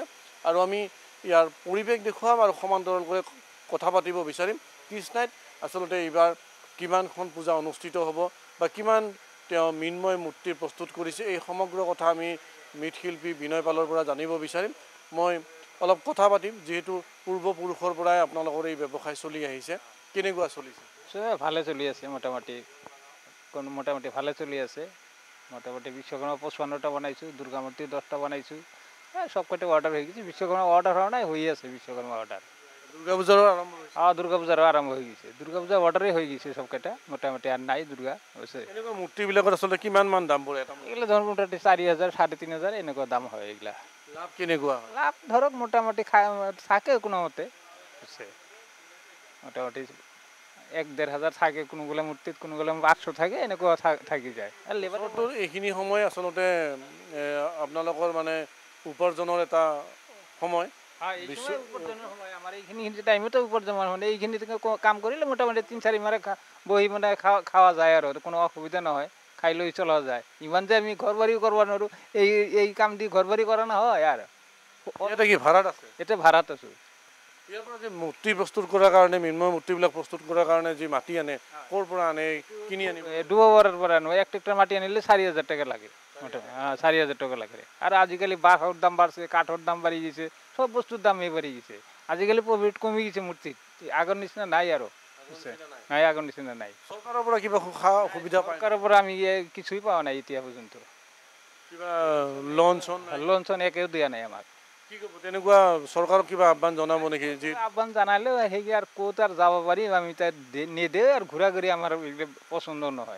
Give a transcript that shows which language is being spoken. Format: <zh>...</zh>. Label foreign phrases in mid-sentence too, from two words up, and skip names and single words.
<as>আৰু আমি ইয়াৰ পৰিৱেশ দেখুৱাম আৰু সমান্তৰালকৈ কথা পাতিব বিচাৰিম কৃষ্ণাইত আচলতে এইবাৰ কিমানখন পূজা অনুষ্ঠিত হ'ব বা কিমান তেওঁ মৃন্ময় মূৰ্তি প্ৰস্তুত কৰিছে এই সমগ্ৰ কথা আমি মৃৎশিল্পী বিনয় পালৰ পৰা জানিব বিচাৰিম। মই অলপ কথা পাতিম যিহেতু পূৰ্বপুৰুষৰ পৰাই আপোনালোকৰ এই ব্যৱসায় চলি আহিছে। কেনেকুৱা চলিছে? ভালে চলি আছে মোটামুটি ভালে চলি আছে। মোটামুটি বিশ্বকৰ্মা 55টা বনাইছোঁ, দুৰ্গা মূৰ্তি 10টা বনাইছোঁ।</as> <bn>সব কটা অর্ডার হয়ে গেছে। বিশ্বকর্মা অর্ডার হওয়া নাই হয়ে আছে বিশ্বকর্মা অর্ডার। দুর্গা পূজারও আরম্ভ হয়েছে? দুর্গা পূজারও আরম্ভ হয়ে গেছে। দুর্গা পূজা অর্ডারে হয়ে গেছে সব কটা মোটামুটি আর নাই দুর্গা হয়েছে।</bn> <as>এনেকুৱা মূৰ্তিবিলাকৰ আচলতে কিমান মান দাম পৰে?</as> <bn>এগুলো ধরুন মোটামুটি 4000 3,500</bn> <as>এনেকুৱা দাম হয়</as> <bn>এগুলা।</bn> <as>লাভ কেনেকুৱা?</as> <bn>লাভ ধরক মোটামুটি থাকে কোনো মতে হচ্ছে মোটামুটি 1-1,500 থাকে কোনোগুলো মূর্তিত, কোনোগুলো 800 থাকে</bn> <as>এনেকুৱা থাকি যায়।</as> <bn>আর লেবারটো</bn> <as>এইখিনি সময় আচলতে আপোনালোকৰ মানে উপাৰ্জনৰ এটা সময়। আমার এইখিনি টাইমতো উপার্জন মানে এইখিনি কাম কৰিলে মোটামুটি 3-4 মাহে বহি মানে খাওয়া যায় আৰু কোনো অসুবিধা নহয়, খাই লৈ চলা যায়। ইমান যে আমি ঘৰ বাৰীও কৰিব নোৱাৰোঁ, এই কাম দি ঘৰ বাৰী কৰা নহয়। আৰু এটা কি ভাড়াত আছে? এটা ভাড়াত আছোঁ। ইয়াৰ পৰা যে মূৰ্তি প্ৰস্তুত কৰাৰ কাৰণে মৃন্ময় মূৰ্তিবিলাক প্ৰস্তুত কৰাৰ কাৰণে যি মাটি আনে ক'ৰ পৰা আনে, কিনি আনিব? দুবাৰৰ পৰা আনো। 1 ট্ৰেক্টৰ মাটি আনিলে 4,000 টাকা লাগে। 4,000 টাকা লাগে।</as> <bn>আর আজিকালি বাঁহর দাম বাড়ছে, কাঠের দাম বাড়ি গেছে, সব বস্তুর দামই বাড়ি গেছে। আজিকালি প্রফিট কমে গেছে মূর্তির, আগের নিচিনা নাই</bn> <as>আৰু নাই, আগৰ নিচিনা নাই। চৰকাৰৰ পৰা কিবা সুবিধা পায়? চৰকাৰৰ পৰা আমি কিছুই পোৱা নাই এতিয়া পৰ্যন্ত। কিবা লোন চোন একেও দিয়া নাই আমাক। কি ক'ব তেনেকুৱা চৰকাৰক কিবা আহ্বান জনাব নেকি? আহ্বান জানালেও সেই আর ক'ত আর যাব পাৰিম আমি, তাত নেদেও আৰু ঘূৰা ঘূৰি আমাৰ পচন্দ নহয়।</as>